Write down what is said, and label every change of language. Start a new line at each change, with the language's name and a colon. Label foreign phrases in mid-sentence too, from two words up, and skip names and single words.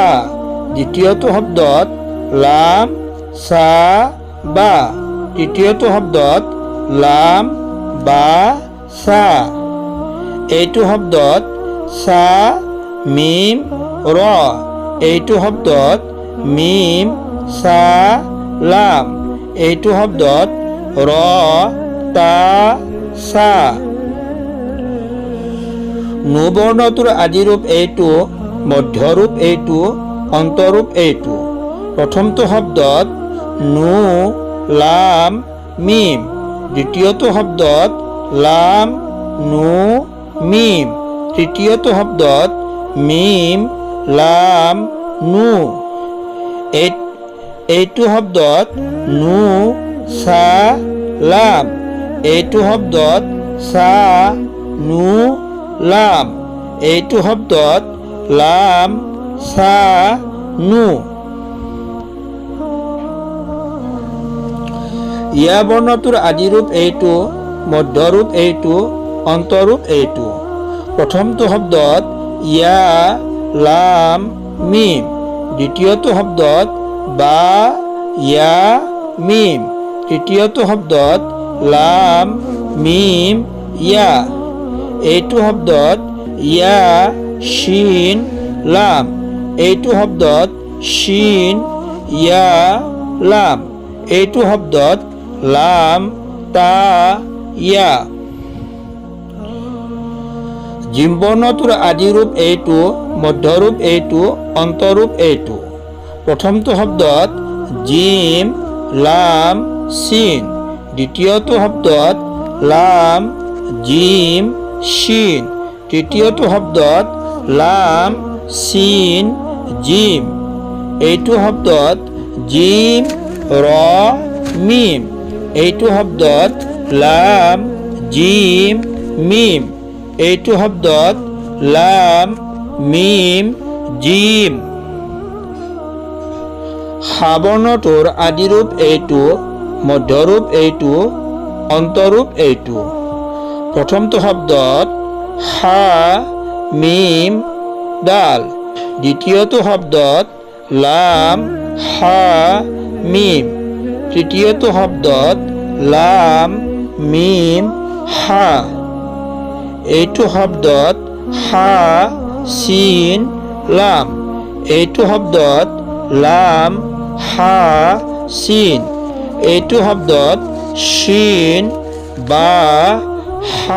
Assamese: দ্বিতীয়টো শব্দত লাম, সা, বা। তৃতীয়টো শব্দত লাম, বা, সা। এইটো শব্দত সা, মিম, ৰ। এইটো শব্দত মিম, সা, লাম। এইটো শব্দত ৰ, তা, সা। নু বৰ্ণটোৰ আদি ৰূপ এইটো, মধ্য ৰূপ এইটো, অন্তৰূপ এইটো। প্ৰথমটো শব্দত নু লাম মিম। দ্বিতীয়টো শব্দত লাম নু মিম। তৃতীয়টো শব্দত মিম লাম নু। এইটো শব্দত নু সা লাম। এইটো শব্দত সা নু লাম। এইটো শব্দত লাম সা নু। ইয়া বৰ্ণটোৰ আদিৰূপ এইটো, মধ্যৰূপ এইটো, অন্তৰূপ এইটো। প্ৰথমটো শব্দত ইয়া লাম মিম। দ্বিতীয়টো শব্দত বা ইয়া মিম। তৃতীয়টো শব্দত লাম মিম ইয়া। এইটো শব্দত ইয়া শিন লাম। এইটো শব্দত শিন ইয়া লাম। এইটো শব্দত লাম তা ইয়া। জিম বৰ্ণটোৰ আদিৰূপ এইটো, মধ্যৰূপ এইটো, অন্তৰূপ এইটো। প্ৰথমটো শব্দত জিম লাম চিন। দ্বিতীয়টো শব্দত লাম জিম শিন। তৃতীয়টো শব্দত লাম চিন জিম। এইটো শব্দত জিম ৰ মিম। এইটো শব্দত লাম জিম মিম। এইটো শব্দত লাম মিম জিম। হা বৰ্ণটোৰ আদিৰূপ এইটো, মধ্যৰূপ এইটো, অন্তৰূপ এইটো। প্ৰথমটো শব্দত হা মিম দাল। দ্বিতীয়টো শব্দত লাম হা মিম। তৃতীয়টো শব্দত লাম মিম হা। এইটো শব্দত হা চিন লাম। এইটো শব্দত লাম হা চিন। এইটো শব্দত শিন বা হা।